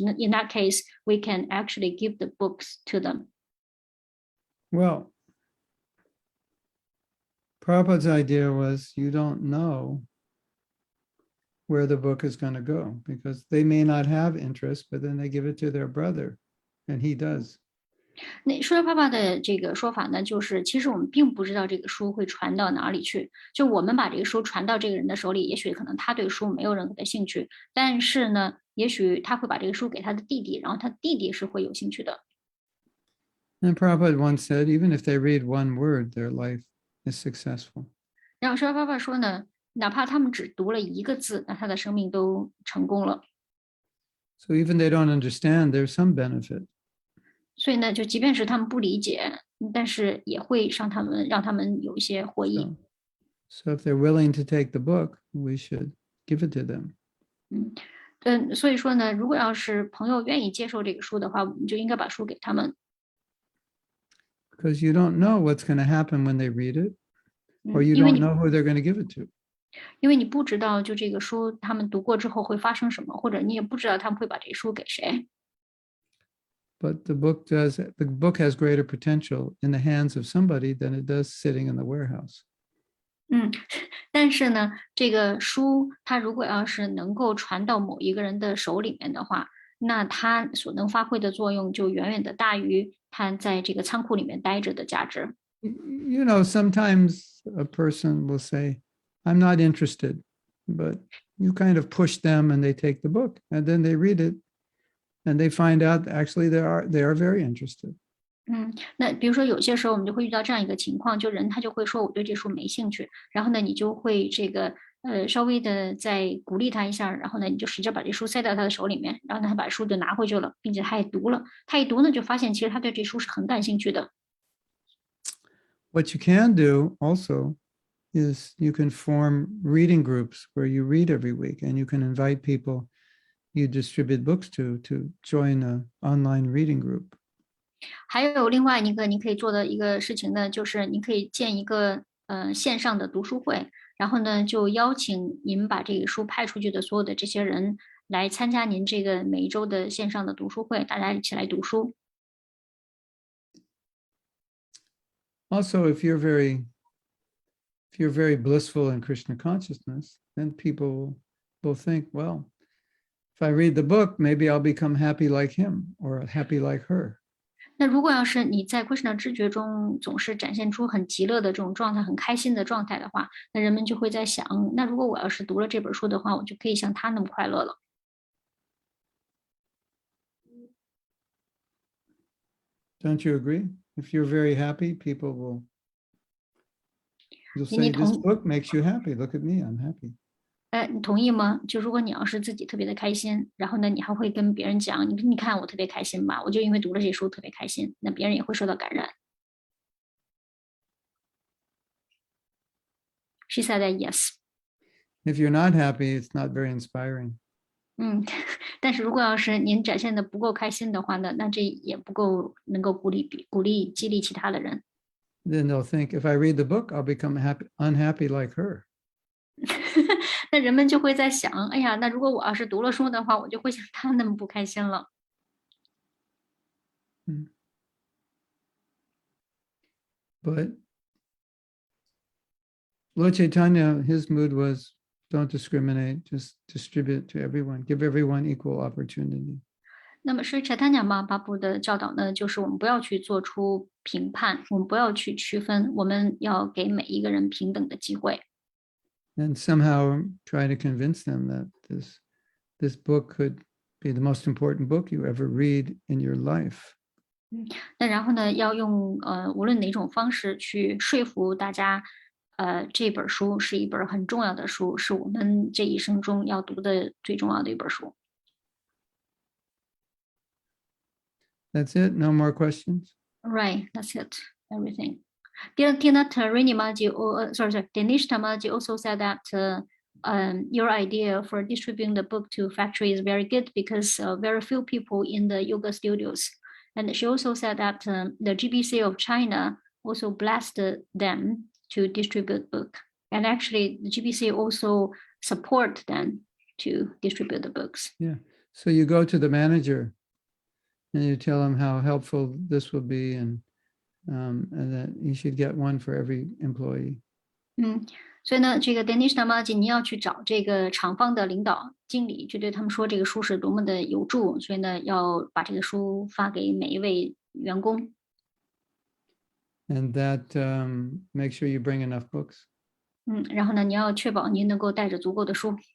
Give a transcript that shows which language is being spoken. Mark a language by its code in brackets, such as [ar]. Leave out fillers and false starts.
[en] In that case, we can actually give the books to them. Well, Prabhupada's idea was you don't know where the book is going to go because they may not have interest, but then they give it to their brother, and he does. [zh] 那说爸爸的这个说法呢，就是其实我们并不知道这个书会传到哪里去。就我们把这个书传到这个人的手里，也许可能他对书没有任何的兴趣，但是呢，也许他会把这个书给他的弟弟，然后他弟弟是会有兴趣的。 [en] And Prabhupada once said, even if they read one word, their life is successful. [zh] 然后说爸爸说呢，哪怕他们只读了一个字，那他的生命都成功了。 [en] So even they don't understand, there's some benefit. [zh] 所以呢，就即便是他们不理解，但是也会让他们有一些获益。 [en] So if they're willing to take the book, we should give it to them. [zh] 所以说呢，如果要是朋友愿意接受这个书的话，我们就应该把书给他们。 [en] Because you don't know what's going to happen when they read it, or you don't know who they're going to give it to. [zh] 因为你不知道就这个书他们读过之后会发生什么，或者你也不知道他们会把这个书给谁。 [en] But the book has greater potential in the hands of somebody than it does sitting in the warehouse. [zh] 但是呢，这个书它如果要是能够传到某一个人的手里面的话，那它所能发挥的作用就远远的大于它在这个仓库里面待着的价值。 [en] You know, sometimes a person will say, I'm not interested, but you kind of push them and they take the book and then they read it and they find out actually they are very interested. [zh] 那比如说有些时候我们就会遇到这样一个情况，就人他就会说我对这书没兴趣，然后呢你就会这个稍微的再鼓励他一下，然后呢你就使劲把这书塞到他的手里面，然后呢他把书就拿回去了，并且他也读了，他一读呢就发现其实他对这书是很感兴趣的。 [en] What you can do also is you can form reading groups where you read every week and you can invite people you distribute books to join an online reading group. [zh] 还有另外一个你可以做的一个事情呢，就是你可以建一个线上的读书会，然后呢就邀请您把这个书派出去的所有的这些人来参加您这个每一周的线上的读书会，大家一起来读书。 [en] Also, if you're very blissful in Krishna consciousness, then people will think, well, if I read the book, maybe I'll become happy like him or happy like her. [zh] 那如果要是你在 Krishna 知觉中总是展现出很极乐的这种状态，很开心的状态的话，那人们就会在想，那如果我要是读了这本书的话，我就可以像他那么快乐了。 [en] Don't you agree? If you're very happy, people will you'll say, [zh] 你 [en] this [zh] 同 [en] book makes you happy. Look at me, I'm happy. [zh] 你同意吗？就如果你要是自己特别的开心，然后呢，你还会跟别人讲，你看我特别开心吧，我就因为读了这书特别开心，那别人也会受到感染。 [en] She said that yes. If you're not happy, it's not very inspiring. [zh] 但是如果要是您展现的不够开心的话呢，那这也不够能够鼓励激励其他的人。 [en] Then they'll think, if I read the book, I'll become unhappy like her. [zh] 那人们就会在想，哎呀，那如果我要是读了书的话，我就会像他那么不开心了。 [en] But Lord Chaitanya, his mood was, don't discriminate, just distribute to everyone, give everyone equal opportunity. [zh] 那么是 Chaitanya Mahaprabhu 的教导呢，就是我们不要去做出评判，我们不要去区分，我们要给每一个人平等的机会。 [en] And somehow try to convince them that this book could be the most important book you ever read in your life. [zh] 那然后呢，要用无论哪种方式去说服大家，这本书是一本很重要的书，是我们这一生中要读的最重要的一本书。 [en] That's it. No more questions. Right, that's it. Everything. Didn't Rini Maji, sorry, Dinesh Tamaji also said that your idea for distributing the book to factory is very good because very few people in the yoga studios. And she also said that the GBC of China also blessed them to distribute book. And actually, the GBC also support them to distribute the books. Yeah. So you go to the manager and you tell him how helpful this will be and that you should get one for every employee. [zh] 所以呢，这个 Danish Namaji 你要去找这个厂方的领导经理，去对他们说这个书是多么的有助，所以呢，要把这个书发给每一位员工。 [en] And that make sure you bring enough books. [zh] 然后呢，你要确保您能够带着足够的书。